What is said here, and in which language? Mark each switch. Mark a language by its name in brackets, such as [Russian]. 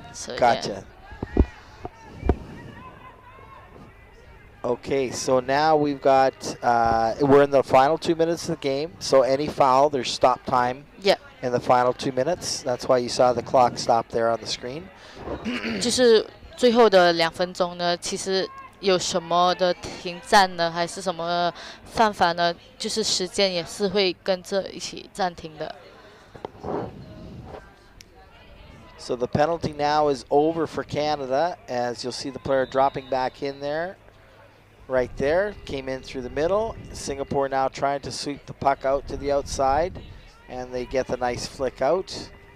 [English] So Gotcha. Okay, so now we've got, we're in the final 2 minutes of the game. So any foul, there's stop time in the final 2 minutes. That's why you saw the clock stop there on the screen. [Chinese] 就是最后的2分钟呢，其实有什么的停战呢，还是什么犯法呢？就是时间也是会跟着一起暂停的。 [English] So the penalty now is over for Canada, as you'll see the player dropping back in there. Right there, came in through the middle. Singapore now trying to sweep the puck out to the outside, and they get the nice flick out.